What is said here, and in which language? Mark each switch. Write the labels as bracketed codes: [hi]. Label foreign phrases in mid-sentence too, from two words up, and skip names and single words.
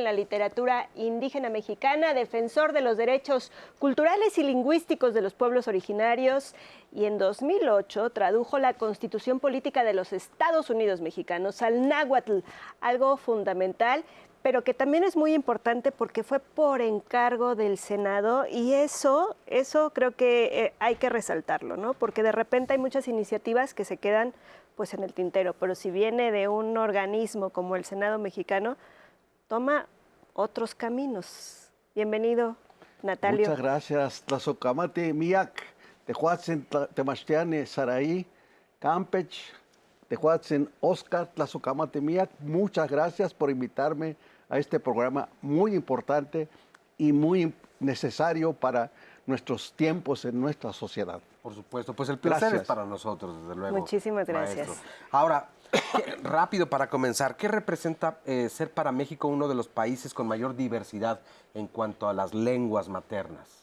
[es] la literatura indígena mexicana, defensor de los derechos culturales y lingüísticos de los pueblos originarios, y en 2008 tradujo la Constitución Política de los Estados Unidos Mexicanos al náhuatl, algo fundamental, pero que también es muy importante porque fue por encargo del Senado, y eso creo que hay que resaltarlo, ¿no? Porque de repente hay muchas iniciativas que se quedan pues en el tintero, pero si viene de un organismo como el Senado mexicano, toma otros caminos. Bienvenido, Natalio. Muchas gracias. [nah] Tlazocamate Miak, Tehuatzen Temastiane Saraí, Campech, Tehuatzen Oscar, Tlazocamate Miak. [es] Muchas gracias por invitarme a este programa muy importante y muy necesario para nuestros tiempos en nuestra sociedad. Por supuesto, pues el placer es para nosotros, desde luego. Muchísimas gracias. Maestro. Ahora, rápido para comenzar, ¿qué representa ser para México uno de los países con mayor diversidad en cuanto a las lenguas maternas?